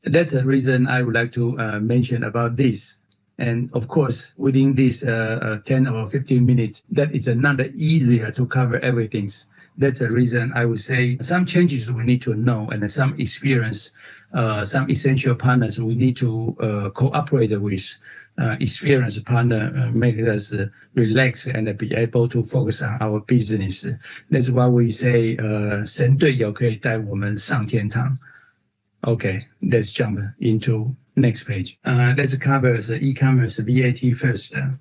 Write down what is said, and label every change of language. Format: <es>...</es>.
<en>That's the reason I would like to mention about this. And of course, within this 10 or 15 minutes, that is not easier to cover everything. That's the reason I would say some changes we need to know, and some experience, some essential partners we need to cooperate with. Experienced partner make us relax and be able to focus on our business. That's why we say</en> <zh>神队友可以带我们上天堂.</zh> <en>Okay, let's jump into next page. Let's cover the e-commerce VAT first.</en>